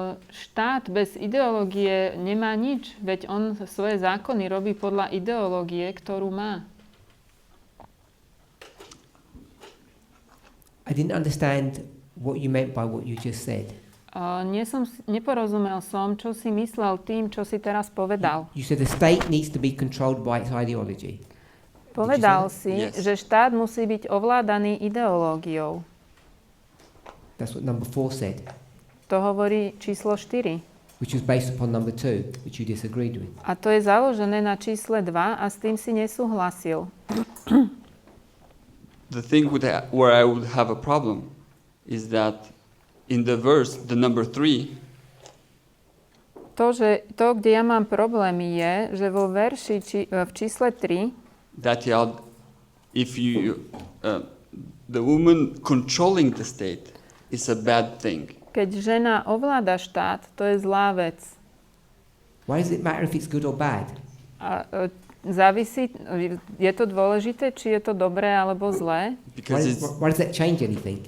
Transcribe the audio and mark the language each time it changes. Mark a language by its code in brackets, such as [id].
[sk] Štát bez ideológie nemá nič, veď on svoje zákony robí podľa ideológie, ktorú má. [en] I didn't understand what you meant by what you just said. [sk] Neporozumel som, čo si myslel tým, čo si teraz povedal. [en] You said the state needs to be controlled by its ideology. [sk] Povedal si, [en] Yes. [sk] že štát musí byť ovládaný ideológiou. [en] That's what number 4 said, [sk] To hovorí číslo 4. [en] which was based upon number 2, which you disagreed with. [sk] A to je založené na čísle 2 a s tým si nesúhlasil. [en] The thing where I would have a problem is that in the verse, the number 3, [sk] To, kde ja mám problém je, že vo verši v čísle 3 [en] that if the woman controlling the state is a bad thing. [sk] keď žena ovláda štát, to je zlá vec. [en] Why does it matter if it's good or bad? [sk] A závisí, je to dôležité, či je to dobré alebo zlé? [en] Why does that change anything?